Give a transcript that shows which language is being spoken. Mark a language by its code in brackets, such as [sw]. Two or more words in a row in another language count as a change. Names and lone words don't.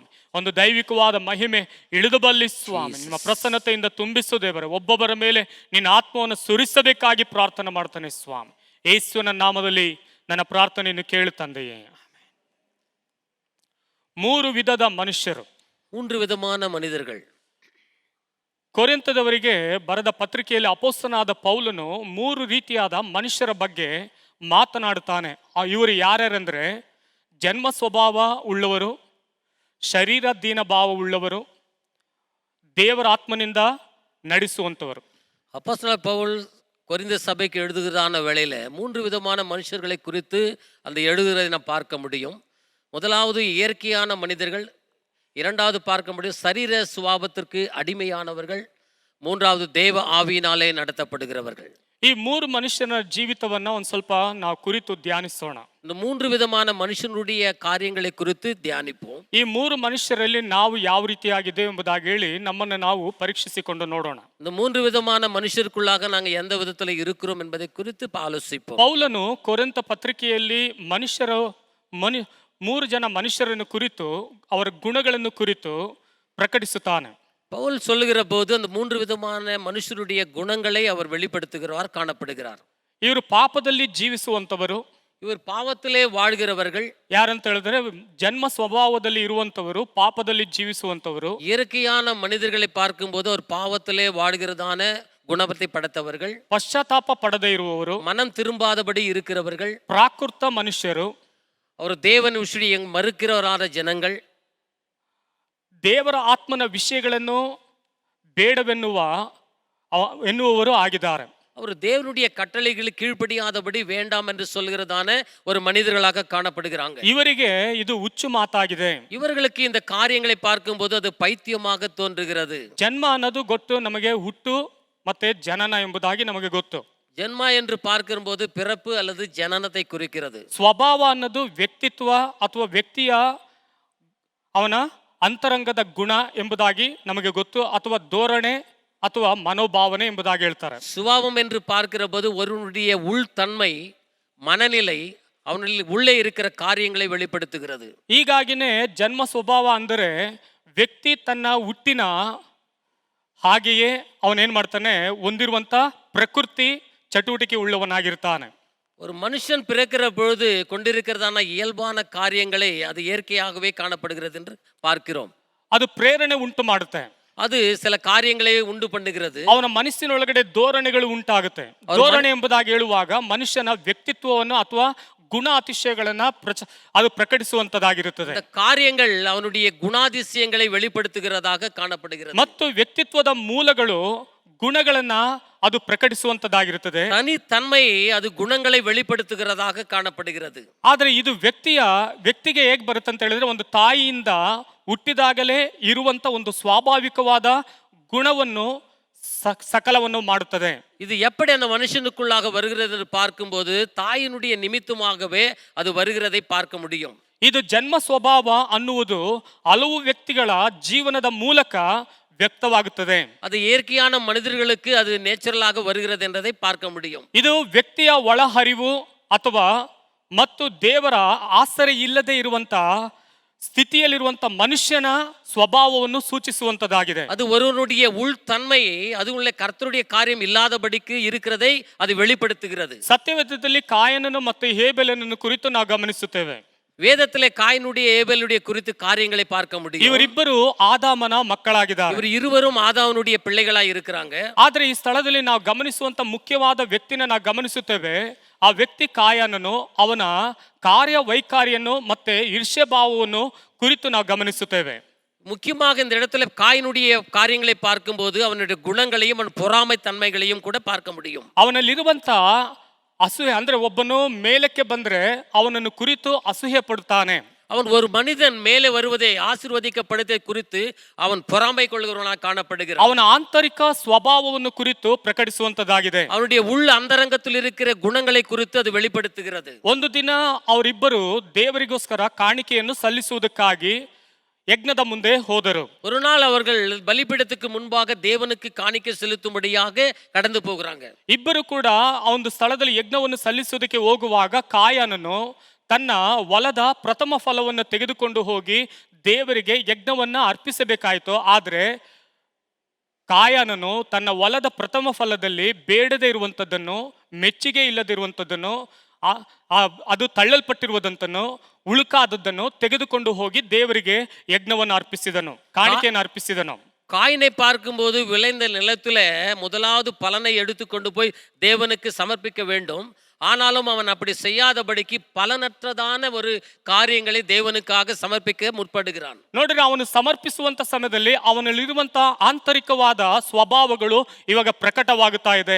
[kn] ಒಂದು ದೈವಿಕವಾದ ಮಹಿಮೆ ಇಳಿದಬಲ್ಲಿ ಸ್ವಾಮಿ. ನಿಮ್ಮ ಪ್ರಸನ್ನತೆಯಿಂದ ತುಂಬಿಸು ದೇವರೇ. ಒಬ್ಬೊಬ್ಬರ ಮೇಲೆ ನಿನ್ನ ಆತ್ಮವನ್ನು ಸುರಿಸಬೇಕಾಗಿ ಪ್ರಾರ್ಥನೆ ಮಾಡ್ತಾನೆ ಸ್ವಾಮಿ. ಯೇಸುವಿನ ನಾಮದಲ್ಲಿ ನನ್ನ ಪ್ರಾರ್ಥನೆಯನ್ನು ಕೇಳು ತಂದೆಯೇ. 3 ವಿಧದ ಮನುಷ್ಯರು, [ta] 3 விதமான மனிதர்கள். [kn] ಕೊರಿಂಥದವರಿಗೆ ಬರೆದ ಪತ್ರಿಕೆಯಲ್ಲಿ ಅಪೊಸ್ತಲನಾದ ಪೌಲನು 3 ರೀತಿಯಾದ ಮನುಷ್ಯರ ಬಗ್ಗೆ ಮಾತನಾಡುತ್ತಾನೆ. ಇವರು ಯಾರ್ಯಾರಂದ್ರೆ ಜನ್ಮ ಸ್ವಭಾವ ಉಳ್ಳವರು, ಶರೀರ ದೀನ ಭಾವ ಉಳ್ಳವರು, ದೇವರ ಆತ್ಮನಿಂದ ನಡೆಸುವಂಥವರು. [ta] அப்போஸ்தலர் பவுல் கொரிந்த சபைக்கு எழுதுகிறதான வேளையில 3 விதமான மனுஷர்களை குறித்து அந்த எழுதுகிறதை நாம் பார்க்க முடியும். முதலாவது இயற்கையான மனிதர்கள், இரண்டாவது பார்க்க முடியும் சரீர சுபாவத்திற்கு அடிமையானவர்கள், மூன்றாவது தேவ ஆவியினாலே நடத்தப்படுகிறவர்கள். [kn] ಈ 3 ಮನುಷ್ಯನ ಜೀವಿತವನ್ನ ಒಂದು ಸ್ವಲ್ಪ ನಾವು ಕುರಿತು ಧ್ಯಾನಿಸೋಣ. [ta] இந்த 3 விதமான மனுஷனுடைய காரியங்களை குறித்து தியானிப்போம். [kn] ಈ 3 ಮನುಷ್ಯರಲ್ಲಿ ನಾವು ಯಾವ ರೀತಿಯಾಗಿದೆ ಎಂಬುದಾಗಿ ಹೇಳಿ ನಮ್ಮನ್ನು ನಾವು ಪರೀಕ್ಷಿಸಿಕೊಂಡು ನೋಡೋಣ. [ta] இந்த 3 விதமான மனுஷருக்குள்ளாக நாங்கள் எந்த விதத்தில் இருக்கிறோம் என்பதை குறித்து ஆலோசிப்போம். [kn] ಪೌಲನು ಕೊರಿಂಥ ಪತ್ರಿಕೆಯಲ್ಲಿ 3 ಜನ ಮನುಷ್ಯರನ್ನು ಕುರಿತು ಅವರ ಗುಣಗಳನ್ನು ಕುರಿತು ಪ್ರಕಟಿಸುತ್ತಾನೆ. [ta] பவுல் சொல்லுகிற போது அந்த 3 விதமான மனுஷருடைய குணங்களை அவர் வெளிப்படுத்துகிறார், காணப்படுகிறார். [kn] ಇವರು ಪಾಪದಲ್ಲಿ ಜೀವಿಸುವಂತವರು, [ta] இவர் பாவத்திலே வாழ்கிறவர்கள். [kn] ಯಾರಂತ ಹೇಳಿದ್ರೆ ಜನ್ಮ ಸ್ವಭಾವದಲ್ಲಿ ಇರುವಂತವರು, ಪಾಪದಲ್ಲಿ ಜೀವಿಸುವಂತವರು. [ta] இயற்கையான மனிதர்களை பார்க்கும்போது அவர் பாவத்திலே வாழ்கிறதான குணத்தை படைத்தவர்கள். [kn] ಪಶ್ಚಾತ್ತಾಪ ಪಡದೇ ಇರುವವರು, [ta] மனம் திரும்பாதபடி இருக்கிறவர்கள். [kn] ಪ್ರಾಕೃತ ಮನುಷ್ಯರು, [ta] அவர் தேவன் விஷயம் மறுக்கிறவரான ஜனங்கள். [kn] ದೇವರ ಆತ್ಮನ ವಿಷಯಗಳನ್ನು ಬೇಡವೆನ್ನುವವರು ಆಗಿದ್ದಾರೆ. [ta] அவர் தேவனுடைய கட்டளைகளுக்கு கீழ்ப்படியாதபடி வேண்டாம் என்று சொல்கிறதான ஒரு மனிதர்களாக காணப்படுகிறாங்க. [kn] ಇವರಿಗೆ ಇದು ಹುಚ್ಚು ಮಾತಾಗಿದೆ. [ta] இவர்களுக்கு இந்த காரியங்களை பார்க்கும்போது அது பைத்தியமாக தோன்றுகிறது. [kn] ಜನ್ಮ ಅನ್ನೋದು ಗೊತ್ತು ನಮಗೆ, ಹುಟ್ಟು ಮತ್ತೆ ಜನನ ಎಂಬುದಾಗಿ ನಮಗೆ ಗೊತ್ತು. [ta] ஜென்மா என்று பார்க்கும்போது பிறப்பு அல்லது ஜனனத்தை குறிக்கிறது. [kn] ಸ್ವಭಾವ ಅನ್ನೋದು ವ್ಯಕ್ತಿತ್ವ ಅಥವಾ ವ್ಯಕ್ತಿಯ ಅವನ ಅಂತರಂಗದ ಗುಣ ಎಂಬುದಾಗಿ ನಮಗೆ ಗೊತ್ತು, ಅಥವಾ ಧೋರಣೆ ಅಥವಾ ಮನೋಭಾವನೆ ಎಂಬುದಾಗಿ ಹೇಳ್ತಾರೆ. [ta] சுபாவம் என்று பார்க்கிற போது ஒருவனுடைய உள்தன்மை, மனநிலை, அவனில் உள்ளே இருக்கிற காரியங்களை வெளிப்படுத்துகிறது. [kn] ಹೀಗಾಗಿನೇ ಜನ್ಮ ಸ್ವಭಾವ ಅಂದರೆ ವ್ಯಕ್ತಿ ತನ್ನ ಹುಟ್ಟಿನ ಹಾಗೆಯೇ ಅವನೇನ್ ಮಾಡ್ತಾನೆ, ಹೊಂದಿರುವಂತ ಪ್ರಕೃತಿ ಚಟುವಟಿಕೆ ಉಳ್ಳವನಾಗಿರ್ತಾನೆ. [ta] ஒரு மனுஷன் பிறக்கிற பொழுது கொண்டிருக்கிறதான இயல்பான காரியங்களை அது இயற்கையாகவே காணப்படுகிறது என்று பார்க்கிறோம். [kn] ಅದು ಪ್ರೇರಣೆ ಉಂಟು ಮಾಡುತ್ತೆ, [ta] அது சில காரியங்களை ಉಂಟು பண்ணுகிறது. [kn] ಅವನ ಮನಸ್ಸಿನೊಳಗಡೆ ಧೋರಣೆಗಳು ಉಂಟಾಗುತ್ತೆ. ಧೋರಣೆ ಎಂಬುದಾಗಿ ಹೇಳುವಾಗ ಮನುಷ್ಯನ ವ್ಯಕ್ತಿತ್ವವನ್ನು ಅಥವಾ ಗುಣ ಅತಿಶಯಗಳನ್ನ ಅದು ಪ್ರಕಟಿಸುವಂತದಾಗಿರುತ್ತದೆ. [ta] காரியங்கள் அவனுடைய குணாதிசயங்களை வெளிப்படுத்துகிறதாக காணப்படுகிறது. [kn] ಮತ್ತು ವ್ಯಕ್ತಿತ್ವದ ಮೂಲಗಳು ಗುಣಗಳನ್ನ ಅದು ಪ್ರಕಟಿಸುವಂತದಾಗಿರುತ್ತದೆ. [ta] தனித்தன்மை அது குணங்களை வெளிப்படுத்துகிறதாக காணப்படுகிறது. [kn] ಆದರೆ ಇದು ವ್ಯಕ್ತಿಗೆ ಹೇಗೆ ಬರುತ್ತೆ ಅಂತ ಹೇಳಿದ್ರೆ, ಒಂದು ತಾಯಿಯಿಂದ ಹುಟ್ಟಿದಾಗಲೇ ಇರುವಂತ ಒಂದು ಸ್ವಾಭಾವಿಕವಾದ ಗುಣವನ್ನು சகலவனும் ಮಾಡುತ್ತದೆ. [ta] இது எப்படி அந்த மனுஷனுக்குள்ளாக வருகிறது என்று பார்க்கும்போது தாயினுடைய நிமித்தமாகவே அது வருகிறதை பார்க்க முடியும். [kn] ಇದು ಜನ್ಮ ಸ್ವಭಾವ ಅನ್ನುವುದು ಹಲವು ವ್ಯಕ್ತಿಗಳ ಜೀವನದ ಮೂಲಕ ವ್ಯಕ್ತವಾಗುತ್ತದೆ. [ta] அது இயற்கையான மனிதர்களுக்கு அது நேச்சுரலாக வருகிறது என்றதை பார்க்க முடியும். [kn] ಇದು ವ್ಯಕ್ತಿಯ ಒಳಹರಿವು ಅಥವಾ ಮತ್ತು ದೇವರ ಆಸರೆ ಇಲ್ಲದೆ ಇರುವಂತ ಸ್ಥಿತಿಯಲ್ಲಿರುವಂತ ಮನುಷ್ಯನ ಸ್ವಭಾವವನ್ನು ಸೂಚಿಸುವಂತದ್ದಾಗಿದೆ. [ta] அது ஒருவனுடைய உள்தன்மையை அது உள்ள கர்த்தருடைய காரியம் இல்லாதபடிக்கு இருக்கிறதை அது வெளிப்படுத்துகிறது. [kn] ಸತ್ಯವೇದದಲ್ಲಿ ಕಾಯನನ್ನು ಮತ್ತು ಹೇಬೆಲನನ್ನು ಕುರಿತು ನಾವು ಗಮನಿಸುತ್ತೇವೆ. [ta] வேதத்திலே காயினுடைய ஏபேலுடைய குறித்து காரியங்களை பார்க்க முடியும். [kn] ಇವರಿಬ್ಬರು ಆದಾಮನ ಮಕ್ಕಳಾಗಿದ್ದಾರೆ. [ta] இவர் இருவரும் ஆதாவனுடைய பிள்ளைகளாய் இருக்கிறாங்க. [kn] ಆದ್ರೆ ಈ ಸ್ಥಳದಲ್ಲಿ ನಾವು ಗಮನಿಸುವಂತ ಮುಖ್ಯವಾದ ವ್ಯಕ್ತಿನ ನಾವು ಗಮನಿಸುತ್ತೇವೆ. ಆ ವ್ಯಕ್ತಿ ಕಾಯನನು ಅವನ ಕಾರ್ಯವೈಖರಿಯನ್ನು ಮತ್ತೆ ಈರ್ಷ್ಯಭಾವವನ್ನು ಕುರಿತು ನಾವು ಗಮನಿಸುತ್ತೇವೆ. [ta] முக்கியமாக இந்த இடத்துல காயினுடைய காரியங்களை பார்க்கும்போது அவனுடைய குணங்களையும் அவன் பொறாமை தன்மைகளையும் கூட பார்க்க முடியும். [kn] ಅವನಲ್ಲಿರುವಂತ ಅಸೂಯೆ ಅಂದ್ರೆ ಒಬ್ಬನು ಮೇಲಕ್ಕೆ ಬಂದ್ರೆ ಅವನನ್ನು ಕುರಿತು ಅಸೂಯೆ ಪಡುತ್ತಾನೆ. [ta] அவன் ஒரு மனிதன் மேலே வருவதை ஆசீர்வதிக்கப்படுவதை குறித்து அவன் பொறாமை கொள்கிறவனாக காணப்படுகிறான். [kn] ಅವನ ಆಂತರಿಕ ಸ್ವಭಾವವನ್ನು ಕುರಿತು ಪ್ರಕಟಿಸುವಂತದ್ದಾಗಿದೆ. [ta] அவனுடைய உள் அந்தரங்கத்தில் இருக்கிற குணங்களை குறித்து அது வெளிப்படுத்துகிறது. [kn] ಒಂದು ದಿನ ಅವರಿಬ್ಬರು ದೇವರಿಗೋಸ್ಕರ ಕಾಣಿಕೆಯನ್ನು ಸಲ್ಲಿಸುವುದಕ್ಕಾಗಿ ಯಜ್ಞದ ಮುಂದೆ ಹೋದರು. [ta] ஒரு நாள் அவர்கள் பலிபீடத்துக்கு முன்பாக தேவனுக்கு காணிக்கை செலுத்தும்படியாக கடந்து போகிறாங்க. [kn] ಇಬ್ಬರು ಕೂಡ ಆ ಒಂದು ಸ್ಥಳದಲ್ಲಿ ಯಜ್ಞವನ್ನು ಸಲ್ಲಿಸುವುದಕ್ಕೆ ಹೋಗುವಾಗ ಕಾಯನನು ತನ್ನ ಹೊಲದ ಪ್ರಥಮ ಫಲವನ್ನು ತೆಗೆದುಕೊಂಡು ಹೋಗಿ ದೇವರಿಗೆ ಯಜ್ಞವನ್ನ ಅರ್ಪಿಸಬೇಕಾಯಿತು. ಆದ್ರೆ ಕಾಯನನು ತನ್ನ ಹೊಲದ ಪ್ರಥಮ ಫಲದಲ್ಲಿ ಬೇಡದೇ ಇರುವಂಥದ್ದನ್ನು, ಮೆಚ್ಚುಗೆ ಇಲ್ಲದಿರುವಂಥದ್ದನ್ನು, ಅದು ತಳ್ಳಲ್ಪಟ್ಟಿರುವುದಂತನು, ಉಳುಕಾದದ್ದನ್ನು ತೆಗೆದುಕೊಂಡು ಹೋಗಿ ದೇವರಿಗೆ ಯಜ್ಞವನ್ನು ಅರ್ಪಿಸಿದನು, ಕಾಣಿಕೆಯನ್ನು ಅರ್ಪಿಸಿದನು. [ta] காயினை பார்க்கும்போது விளைந்த நிலத்துல முதலாவது பலனை எடுத்துக்கொண்டு போய் தேவனுக்கு சமர்ப்பிக்க வேண்டும். ஆனாலும் அவன் அப்படி செய்யாதபடிக்கு பலனற்றதான ஒரு காரியங்களை தேவனுக்காக சமர்ப்பிக்க முற்படுகிறான். [kn] ನೋಡ್ರಿ, ಅವನು ಸಮರ್ಪಿಸುವಂತ ಸಮಯದಲ್ಲಿ ಅವನಲ್ಲಿರುವಂತ ಆಂತರಿಕವಾದ ಸ್ವಭಾವಗಳು ಇವಾಗ ಪ್ರಕಟವಾಗುತ್ತಾ ಇದೆ.